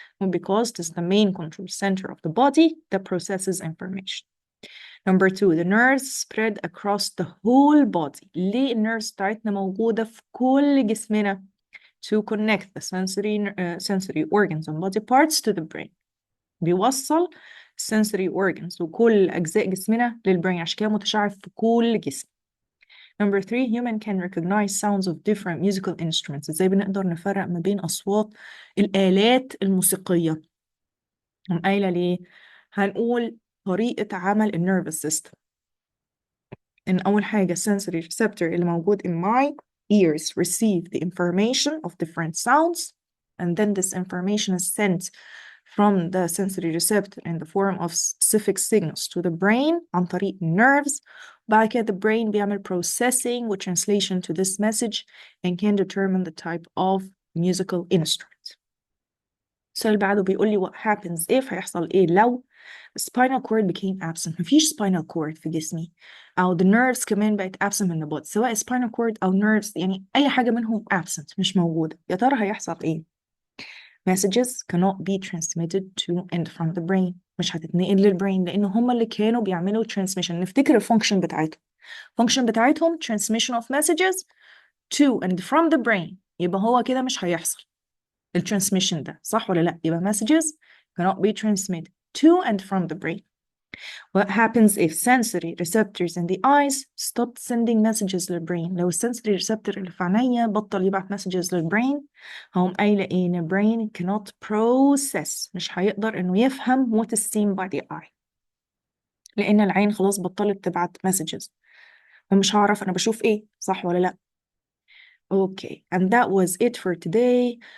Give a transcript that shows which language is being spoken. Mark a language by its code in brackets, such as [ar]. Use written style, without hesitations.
[en] Because it is the main control center of the body that processes information. Number two, the nerves spread across the whole body. [ar] ليه النيرفز بتاعتنا موجودة في كل جسمنا؟ [en] To connect the sensory organs and body parts to the brain. [ar] بيوصل sensory organs وكل أجزاء جسمنا للبرين، عشان كده متشعب في كل جسم. [en] Number three, human can recognize sounds of different musical instruments. [ar] ازاي بنقدر نفرق ما بين أصوات الآلات الموسيقية؟ هم قايلة ليه؟ هنقول طريقة عمل nervous system. إن أول حاجة [en] sensory receptor [ar] اللي موجود [en] in my ears receive the information of different sounds, and then this information is sent from the sensory receptor in the form of specific signals to the brain [ar] عن طريق [en] nerves. [ar] بعد كده [en] the brain [ar] بيعمل [en] processing with translation to this message and can determine the type of musical instrument. [ar] السؤال اللي بعده بيقول لي [en] what happens if، [ar] هيحصل ايه لو [en] spinal cord became absent؟ [ar] مفيش spinal cord في جسمي، أو the nerves كمان بقت absent من the body، سواء spinal cord أو nerves، يعني أي حاجة منهم absent مش موجودة. يا ترى هيحصل ايه؟ [en] Messages cannot be transmitted to and from the brain. [ar] مش هتتنقل للبرين لأن هم اللي كانوا بيعملوا transmission. نفتكر الفانكشن بتاعتهم. الفانكشن بتاعتهم [en] transmission of messages to and from the brain. [ar] يبقى هو كده مش هيحصل الترانسميشن ده، صح ولا لا؟ يبقى [en] messages cannot be transmitted to and from the brain. What happens if sensory receptors in the eyes stopped sending messages [ar] للبرين؟ لو السنسوري receptor اللي في عينيا بطل يبعت messages للبرين، هقوم قايلة ايه؟ ان [en] brain cannot process، [ar] مش هيقدر انه يفهم [en] what is seen by the eye، [ar] لان العين خلاص بطلت تبعت messages، فمش هعرف انا بشوف ايه، صح ولا لا؟ [en] Okay, and that was it for today.